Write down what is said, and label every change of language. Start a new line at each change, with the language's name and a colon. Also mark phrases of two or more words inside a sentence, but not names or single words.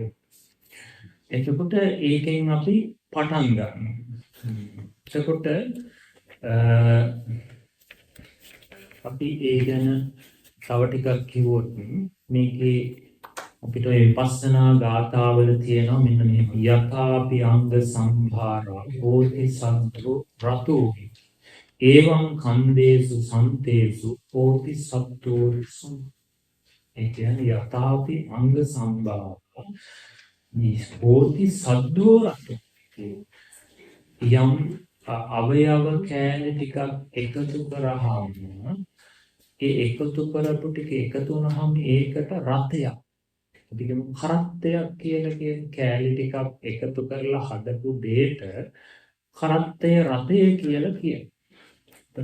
Sinhala: එතකොට ඒකෙන් අපි පටන් ගන්නවා. එතකොට අපි ඒ ගැන තව ටිකක් කිව්වොත් මේකේ අපිට ඒ විපස්සනා ගාථාවල තියෙනවා මෙන්න මේ
Pali: යථාපි අංග සම්භාරා හෝති සන්තෝ රතෝ එවං කන්දේසු සන්තේසු හෝති සත්තෝ
Sinhala: ඒ කියන්නේ
Pali: යථාපි අංග සම්භාරා හෝති සද්දෝ රතෝ
Sinhala: යම් අවයව කෑලි ටිකක් එකතු කරාම ඒ එකතු කරපු ටික එකතු වුණාම ඒකට රතයක් අපි කියමු කරත්තයක් කියලා කියන කෑලි ටිකක් එකතු කරලා හදපු දෙයට කරත්තය රතය කියලා කියනවා.